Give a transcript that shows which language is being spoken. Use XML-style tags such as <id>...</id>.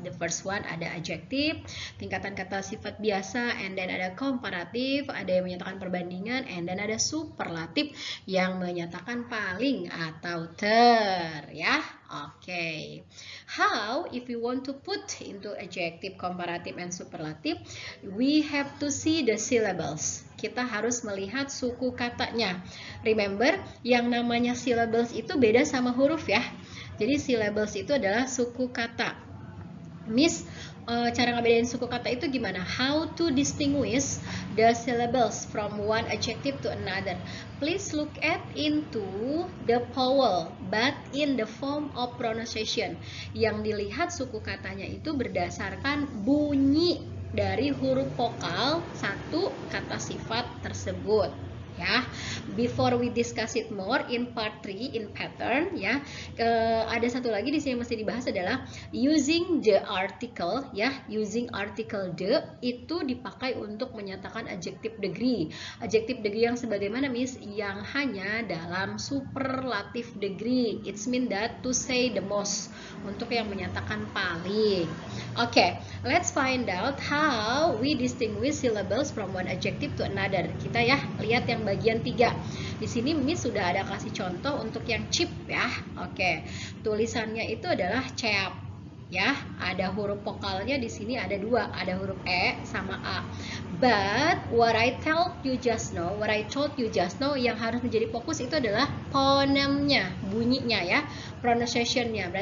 <en>The first one</en> <id>ada adjective, tingkatan kata sifat biasa, and then ada komparatif, ada yang menyatakan perbandingan, and then ada superlatif yang menyatakan paling atau ter ya. Okay.</id> <en>How if we want to put into adjective, comparative, and superlative, we have to see the syllables.</en> <id>Kita harus melihat suku katanya.</id> <en>Remember,</en> <id>yang namanya syllables itu beda sama huruf ya. Jadi syllables itu adalah suku kata. Miss cara ngebedain suku kata itu gimana?</id> <en>How to distinguish the syllables from one adjective to another. Please look at into the vowel, but in the form of pronunciation.</en> <id>Yang dilihat suku katanya itu berdasarkan bunyi dari huruf vokal satu kata sifat tersebut. Ya,</id> <en>before we discuss it more in part 3 in pattern</en> <id>ya, ada satu lagi di sini yang mesti dibahas adalah using the article ya. Using article the itu dipakai untuk menyatakan adjective degree. Adjective degree yang sebagaimana Miss, yang hanya dalam superlative degree.</id> <en>It's mean that to say the most,</en> <id>untuk yang menyatakan paling.</id> <en>Okay, let's find out how we distinguish syllables from one adjective to another.</en> <id>Kita ya lihat yang bagian 3. Di sini Miss sudah ada kasih contoh untuk yang cheap ya. Oke, tulisannya itu adalah cheap ya. Ada huruf vokalnya di sini ada 2, ada huruf E sama A.</id> <en>But what I told you just now,</en> <id>yang harus menjadi fokus itu adalah phonemnya, bunyinya ya, pronunciationnya.</id>